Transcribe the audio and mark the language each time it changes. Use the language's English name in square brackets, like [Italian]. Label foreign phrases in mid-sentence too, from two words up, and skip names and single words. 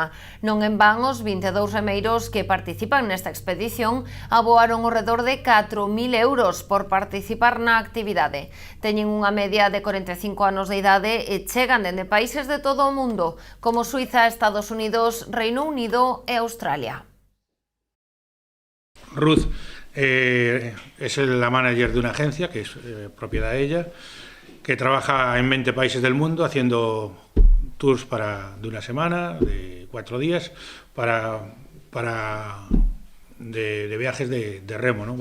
[Galician] Non en van, os 22 remeiros que participan nesta expedición aboaron ao redor de 4.000 euros por participar na actividade. Teñen unha media de 45 anos de idade e chegan dende países de todo o mundo, como Suiza, Estados Unidos, Reino Unido e Australia. [Spanish] Ruth es la manager de una agencia, que es propiedad de ella, que trabaja en 20 países del mundo haciendo tours de una semana, de 4 días, de viajes de remo, ¿no?